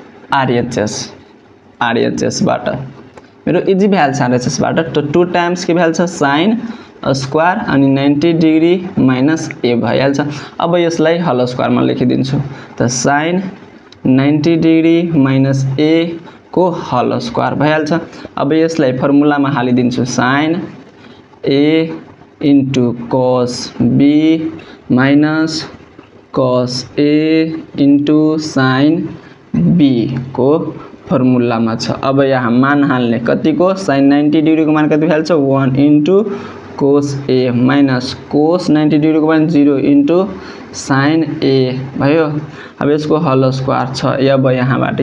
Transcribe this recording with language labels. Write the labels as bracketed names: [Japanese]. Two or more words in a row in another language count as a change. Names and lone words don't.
[Nepali] RHS बाट मेरो इजी भ्याल्छ RHS बाट त [English] 2 times [Nepali] के भ्याल्छ [English] sin square [Nepali] अनि [English] 90 degree minus a [Nepali] भइहाल्छ अब यसलाई [English] whole squareमा [Nepali] लेखिदिन्छु त [English] sin 90 degree minus a [Nepali] को [English] whole square [Nepali] भइहाल्छ अब यसलाई फर्मुलामा हालिदिन्छु [English] sin a cos b minus cos a sin b [Nepali] को फर्मुलामा छ अब यहाँ मान हाल्ने कतिको [English] sin 90 degree [Nepali] को मान कति भ्याल्छ [English] 1 cos a minus cos 90 degree [Nepali] को मान 0 sin a भयो अब यसको [English] whole square [Nepali] छ अब यहाँबाट